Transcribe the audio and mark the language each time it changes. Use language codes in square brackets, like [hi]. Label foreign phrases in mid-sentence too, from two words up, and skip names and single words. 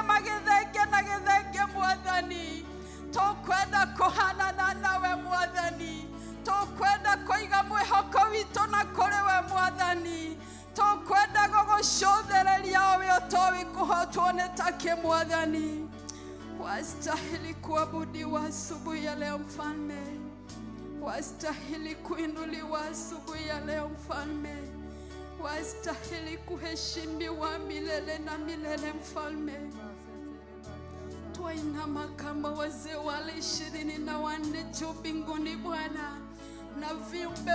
[ki] magĩthenge na gĩthenge Mwathani tũkwenda kũhanana nawe Mwathani tũkwenda kũiga mwĩhoko witũ na kũrĩ we Mwathani tũkwenda gũgũcũthĩrĩria o we ũtoĩ kũhotwo nĩ take Mwathani [sw] wastahili kuabudiwa asubuhi ya leo mfalme wastahili kuinuliwa asubuhi ya leo mfalme wastahili kuheshimiwa milele na milele mfalme twainama kama wazee wale 24 juu mbinguni Bwana na viumbe